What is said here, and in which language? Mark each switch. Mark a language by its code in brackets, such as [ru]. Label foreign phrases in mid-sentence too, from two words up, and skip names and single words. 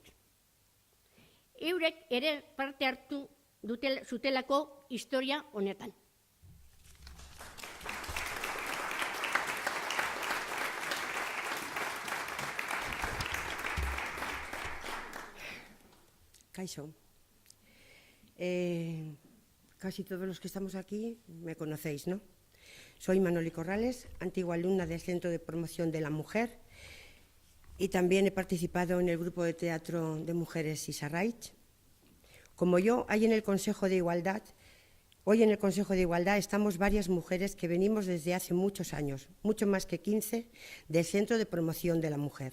[eu] Eurek ere parte hartu zutelako historia honetan. Kaixo. [es] Casi todos los que estamos aquí me conocéis, ¿no? Soy Manoli Corrales, antigua alumna del Centro de Promoción de la Mujer, y también he participado en el grupo de teatro de mujeres Isarraich. Como yo, hoy en el Consejo de Igualdad estamos varias mujeres que venimos desde hace muchos años, mucho más que 15, del Centro de Promoción de la Mujer.